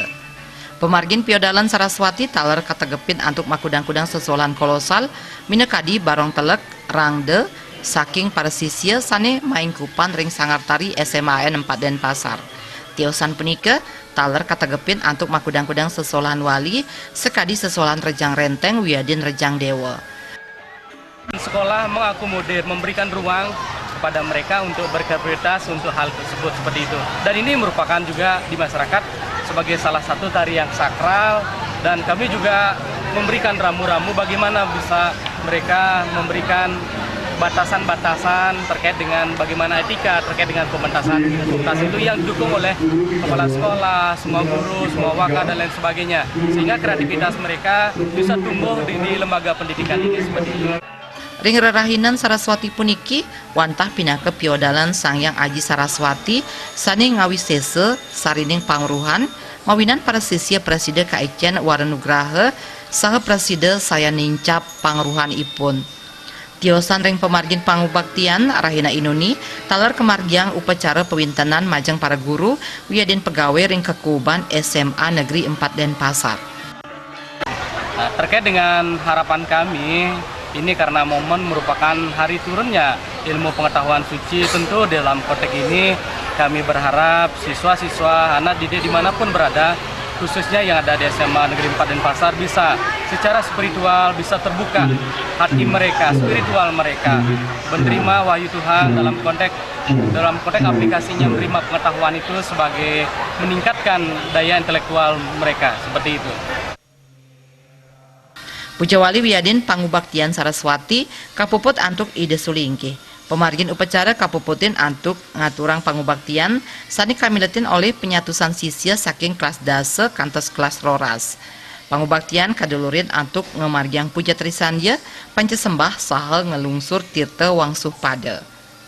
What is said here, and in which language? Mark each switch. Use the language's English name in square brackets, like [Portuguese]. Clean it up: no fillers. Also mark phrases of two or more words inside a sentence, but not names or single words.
[Balinese] Pemargin Piodalan Saraswati talar kategepin antuk makudang-kudang sesolan kolosal minekadi barong telek rangde saking para sisya sane main kupan ring sangartari SMA N 4 Denpasar. Tiosan punika talar kategepin antuk makudang-kudang sesolan wali sekadi sesolan rejang renteng wiadin rejang dewa. [Indonesian] Sekolah mengakomodir, memberikan ruang kepada mereka untuk berkreativitas untuk hal tersebut seperti itu. Dan ini merupakan juga di masyarakat sebagai salah satu tarian sakral, dan kami juga memberikan ramu-ramu bagaimana bisa mereka memberikan batasan-batasan terkait dengan bagaimana etika terkait dengan pementasan itu yang didukung oleh kepala sekolah, semua guru, semua waka dan lain sebagainya, sehingga kreativitas mereka bisa tumbuh di lembaga pendidikan ini seperti itu. [Balinese] Ring rerahinan Saraswati puniki wantah pinake Piodalan Sangyang Aji Saraswati sane ngawisese sarining pangruhan mawinan para sisya Presiden Kaiken Waranugraha saha Presiden saya nincap pangruhan ipun. Tiosan ring pemargin pangubaktian Rahina Inuni talar kemargiang upacara pewintenan majeng para guru wiadin pegawai ring kekuban SMA Negeri 4 Denpasar. [Indonesian] Nah, terkait dengan harapan kami, ini karena momen merupakan hari turunnya ilmu pengetahuan suci, tentu dalam konteks ini kami berharap siswa-siswa, anak didik dimanapun berada, khususnya yang ada di SMA Negeri 4 Denpasar bisa secara spiritual bisa terbuka hati mereka, spiritual mereka, menerima wahyu Tuhan dalam konteks aplikasinya menerima pengetahuan itu sebagai meningkatkan daya intelektual mereka, seperti itu. [Balinese] Pujawali wiadin pangubaktian Saraswati kapuput antuk ide sulingki. Pemargin upacara kapuputin antuk ngaturang pangubaktian sani kamiletin oleh penyatusan sisya saking kelas dase kantos kelas roras. Pangubaktian kadulurin antuk ngemargiang puja trisandya pancesembah saha ngelungsur tirta wangsuh pada.